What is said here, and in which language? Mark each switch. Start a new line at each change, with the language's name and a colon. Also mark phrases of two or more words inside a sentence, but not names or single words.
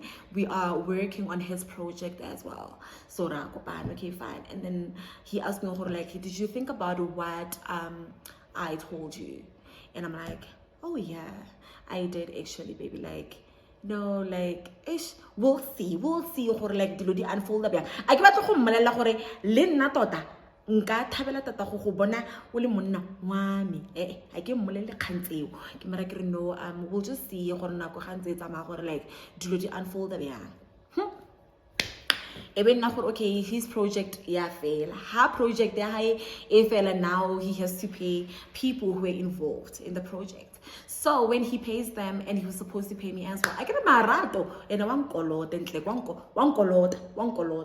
English: We are working on his project as well. So okay, fine. And then he asked me, did you think about what I told you? And I'm like, oh yeah, I did actually, baby. No, ish, we'll see.
Northern Sotho: Dilo di unfold a bjang. I ke batla go mmolelela gore le nna tota nka thabela tata go bona o le monna wa me. I ke mmolele kgang tseo. Ke mara ke re no,
English: we'll just see
Northern Sotho: gore nako ga ntse e tsamaya gore dilo di unfold a bjang.
English: Even now, okay, his project fail. Her project fail, and now he has to pay people who were involved in the project. So when he pays them, and he was supposed to pay me as well, I get a marato and one kolot and one kolot.